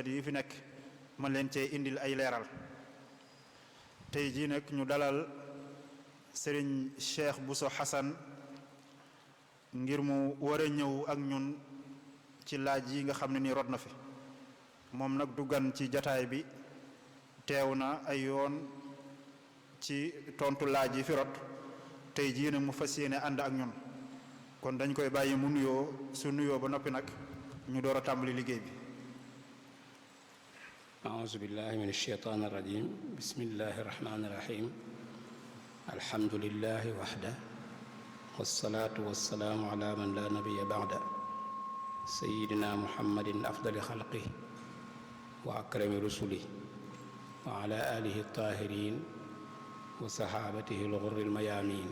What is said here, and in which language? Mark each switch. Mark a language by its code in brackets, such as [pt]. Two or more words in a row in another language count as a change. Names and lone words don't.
[wo] yi fi nekk mën leen cee indil ay leeral tey jii nag ñu dalal Serigne Cheikh Bousso Hassan ngir mu war a ñëw ak ñun ci laaj yi nga xam ne ni rot na fi moom nag du gan ci jataay bi teew na ay yoon ci tontu laaj yi fi rot tey jii nag mu fas yéene ànd ak ñun kon dañ koy bàyyi mu nuyoo su nuyoo ba noppi nag ñu door a tàmbali liggéey bi [ar] أعوذ بالله من الشيطان الرجيم بسم الله الرحمن الرحيم الحمد لله وحده والصلاة والسلام على من لا نبي بعده سيدنا محمد أفضل خلقه وأكرم رسله وعلى آله الطاهرين وصحابته الغر الميامين